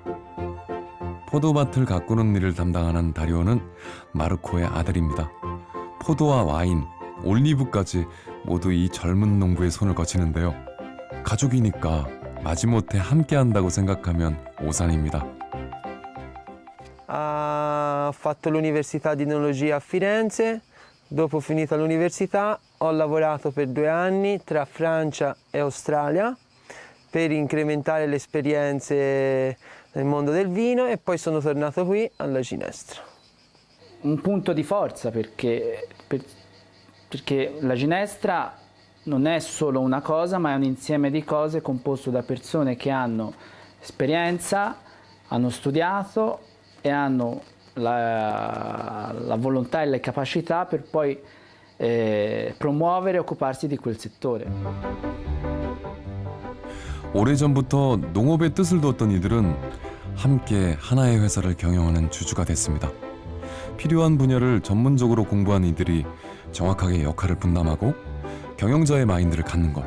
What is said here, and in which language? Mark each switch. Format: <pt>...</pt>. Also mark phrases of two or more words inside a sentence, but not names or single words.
<ko>포도밭을 가꾸는 일을 담당하는 다리오는 마르코의 아들입니다. 포도와 와인, 올리브까지 모두 이 젊은 농부의 손을 거치는데요. 가족이니까 마지못해 함께한다고 생각하면 오산입니다.</ko> <it>Ho fatto l'università di enologia a Firenze. Dopo finita l'università ho lavorato per 2 anni tra Francia e Australia per incrementare le esperienze nel mondo del vino e poi sono tornato qui alla Ginestra. Un punto di forza perché la Ginestra non è solo una cosa, ma è un insieme di cose composto da persone che hanno esperienza, hanno studiato e hanno la volontà e le capacità per poi promuovere e occuparsi di quel settore.</it> <ko>오래전부터 농업에 뜻을 두었던 이들은 함께 하나의 회사를 경영하는 주주가 됐습니다. 필요한 분야를 전문적으로 공부한 이들이 정확하게 역할을 분담하고 경영자의 마인드를 갖는 것.</ko>